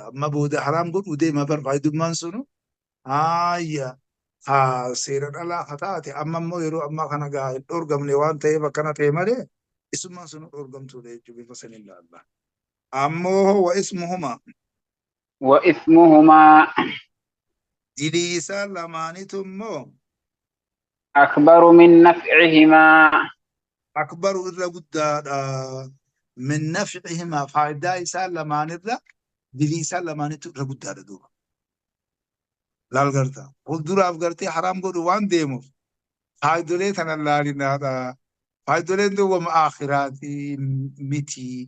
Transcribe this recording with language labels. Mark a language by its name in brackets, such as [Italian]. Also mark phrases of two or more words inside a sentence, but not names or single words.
[Oromo] Amma booda haraam godhuu deema bar faayidummaan sunu seera dhalaa haa taate amma immoo yeroo ammaa kana gaa hin dhorgamne waan ta'eef akkana ta'e malee isummaan sunu dhorgamtuudha jechuudha bifa saniin ilaalla. Ammoo [Arabic] وإثمهما وإثمهما [Oromo] dilii isaan lamaanitu immoo [Arabic] أكبر من نفعهما [Oromo] akbaru irra guddaadha. [Arabic] من نفعهما [Oromo] faayidaa isaan lamaan irra dilii isaan lamaanitu irra guddaadha duuba. Laal garta. Fuulduraaf gartee haraam godhu waan deemuuf faayidolee tana laalinaadha. Faayidoleen duuba wama aakhiraati miti.